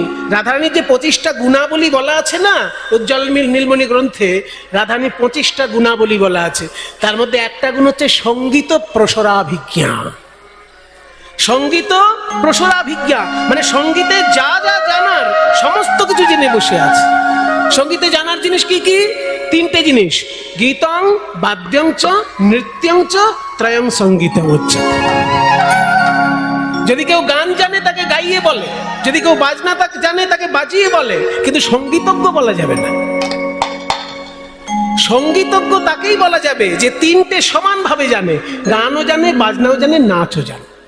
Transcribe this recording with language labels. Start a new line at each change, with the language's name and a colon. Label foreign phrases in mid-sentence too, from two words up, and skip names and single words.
Bangla: রাধারানীর যে 25টা গুণাবলী বলা আছে না, উজ্জ্বল নীলমণি গ্রন্থে রাধারানীর 25টা গুণাবলী বলা আছে। তার মধ্যে একটা গুণ হচ্ছে সঙ্গীত প্রসরাভিজ্ঞা। সঙ্গীত প্রসরাভিজ্ঞা মানে সঙ্গীতে যা যা জানার সমস্ত কিছু জেনে বসে আছে। সঙ্গীতে জানার জিনিস কি কি? 3টে জিনিস,
Sanskrit: গীতং বাদ্যং চ নৃত্যং চ ত্রয়ং সঙ্গীতং উচ্যতে।
Bangla: যদি কেউ গান জানে তাকে গাইয়ে বলে, যদি কেউ বাজনা তাকে জানে তাকে বাজিয়ে বলে, কিন্তু সঙ্গীতজ্ঞ বলা যাবে না। সঙ্গীতজ্ঞ তাকেই বলা যাবে যে 3টে সমানভাবে জানে, গানও জানে, বাজনাও জানে, নাচও জানে।